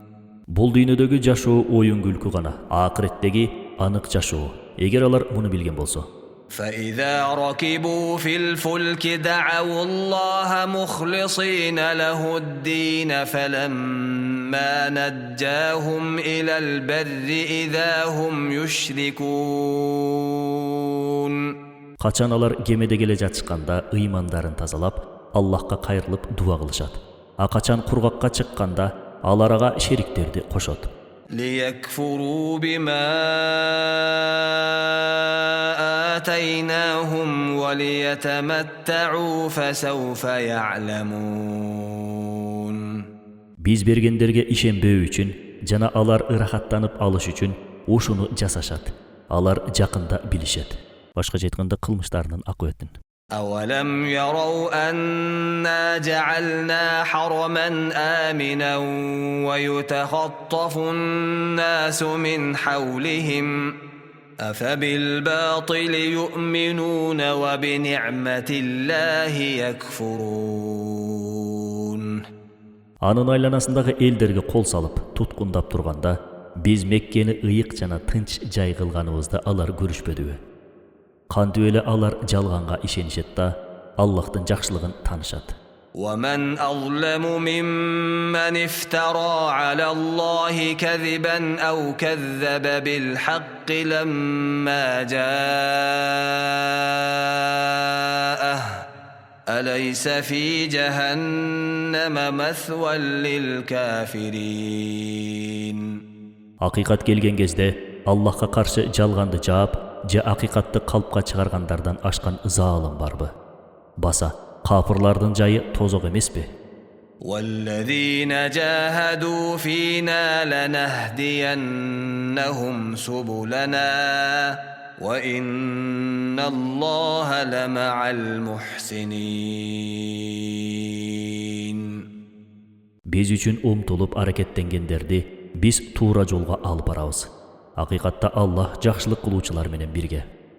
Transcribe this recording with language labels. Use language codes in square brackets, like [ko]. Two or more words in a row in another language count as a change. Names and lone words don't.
[ky] Бул дүйнөдөгү жашоо оюн күлкү гана, акыреттеги анык жашоо. Эгер алар муну билген болсо. [ar] فإذا ركبوا في الفلك دعوا الله مخلصين له الدين فلما نجاهم إلى البر إذا هم يشركون. [ky] Качан алар кемеде келе жатышканда ыймандарын тазалап, Аллахка кайрылып дуа кылышат. А качан кургакка чыкканда алар ага шериктерди кошот. [ar] ليكفروا بما آتيناهم وليتمتعوا فسوف يعلمون. [ky] Биз бергендерге ишенбөө үчүн жана алар ырахаттанып алыш үчүн ушуну жасашат. Алар жакында билишет. Башкача айтканда кылмыштарынын акыбетін. [ar] أولم يروا أنا جعلنا حرما آمنا ويتخطف الناس من حولهم أفبالباطل يؤمنون وبنعمة الله يكفرون. [ky] Анын айланасындагы элдерге кол салып, туткундап турганда, биз Меккени ыйык жана тынч жай кылганыбызды алар көрүшпөдүбү? Кантип эле алар жалганга ишенишет да, Аллахтын жакшылыгын таанышат. [ar] ومن أظلم ممن افترى على الله كذبا أو كذب بالحق لما جاءه أليس في جهنم مثوى للكافرين. [ky] Акыйкат келген кезде Аллахка каршы жалганды жаап, же акыйкатты калпка чыгаргандардан ашкан заалым барбы? Баса капырлардын жайы тозок эмеспи? [ar] والذين جاهدوا فينا لنهدينهم سبلنا وإن الله لمع المحسنين. [ky] Биз үчүн умтулуп аракеттенгендерди биз туура жолго алып барабыз. Акыйкатта Аллах жакшылык кылуучулар менен бирге.